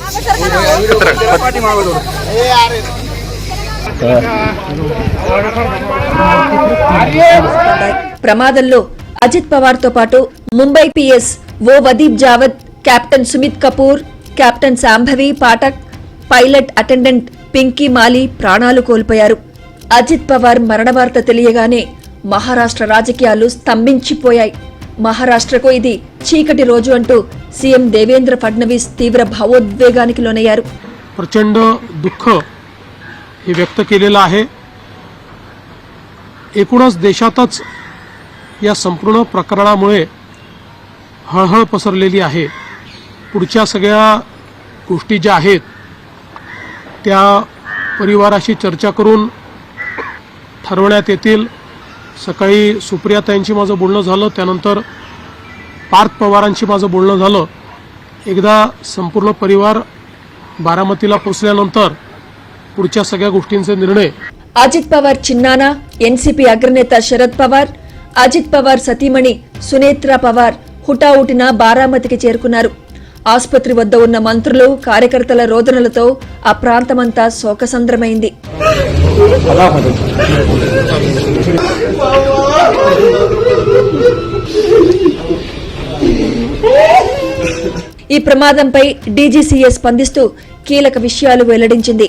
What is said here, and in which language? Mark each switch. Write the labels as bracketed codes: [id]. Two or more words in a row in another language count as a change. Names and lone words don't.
[te] ప్రమాదంలో అజిత్ పవార్ తో పాటు ముంబై పిఎస్ ఓ వదీప్ జావద్, కెప్టెన్ సుమిత్ కపూర్, కెప్టెన్ శాంభవి పాఠక్, [en] pilot attendant [te] పింకీ మాలి ప్రాణాలు కోల్పోయారు. అజిత్ పవార్ మరణ వార్త తెలియగానే మహారాష్ట్ర రాజకీయాలు స్తంభించిపోయాయి. మహారాష్ట్రకు ఇది చీకటి రోజు అంటూ సీఎం దేవేంద్ర ఫడ్నవీస్ తీవ్ర భావోద్వేగానికి లోనయ్యారు. [mr] प्रचंड दुःख हे व्यक्त केलेलं आहे. एकूणच देशातच या संपूर्ण प्रकरणामुळे हळहळ पसरलेली आहे. पुढच्या सगळ्या गोष्टी ज्या आहेत त्या परिवाराशी चर्चा करून ठरवण्यात येतील. सकाळी सुप्रियाताईंशी माझं बोलणं झालं, त्यानंतर पार्थ पवारांशी माझं बोलणं झालं. एकदा संपूर्ण परिवार बारामतीला पोहोचल्यानंतर पुढच्या सगळ्या गोष्टींचे निर्णय. [te] అజిత్ పవార్ చిన్నానా ఎన్సీపీ అగ్రనేత శరద్ పవార్, అజిత్ పవార్ సతీమణి సునేత్రా పవార్ హుటాహుటిన బారామతికి చేరుకున్నారు. ఆసుపత్రి వద్ద ఉన్న మంత్రులు, కార్యకర్తల రోదనలతో ఆ ప్రాంతమంతా శోకసంద్రమైంది. ఈ ప్రమాదంపై డీజీసీఏ స్పందిస్తూ కీలక విషయాలు వెల్లడించింది.